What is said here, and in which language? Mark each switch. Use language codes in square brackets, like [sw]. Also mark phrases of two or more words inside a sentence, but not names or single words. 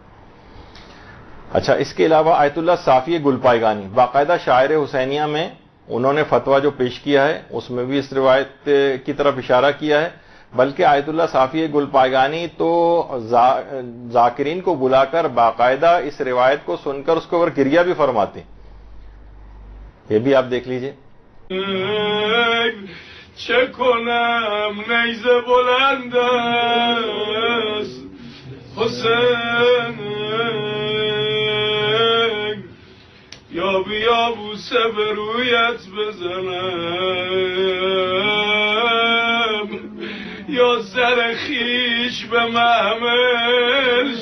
[ur] اچھا، اس کے علاوہ آیت اللہ صافی گلپائگانی، باقاعدہ شاعر حسینیہ میں انہوں نے فتویٰ جو پیش کیا ہے اس میں بھی اس روایت کی طرف اشارہ کیا ہے، بلکہ آیت اللہ صافی گلپائگانی تو ذاکرین کو بلا کر باقاعدہ اس روایت کو سن کر اس کے اوپر گریہ بھی فرماتے ہیں. یہ بھی آپ دیکھ لیجئے. [fa] چه کنم نیزه بلند است حسین یا بیا بوسه به رویت بزنم یا سر خیش به محمل